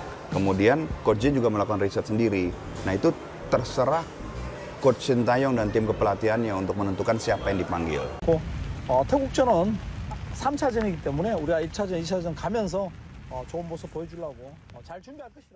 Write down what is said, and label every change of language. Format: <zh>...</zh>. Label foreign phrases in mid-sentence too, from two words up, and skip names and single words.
<id>Kemudian Coach J juga melakukan riset sendiri. Nah itu terserah Coach Sintayong dan tim kepelatihannya untuk menentukan siapa yang dipanggil.</id> <ko>태국전은 3차전이기 때문에 우리가 1차전, 2차전 가면서 좋은 모습 보여주려고 잘 준비할 것이다.</ko>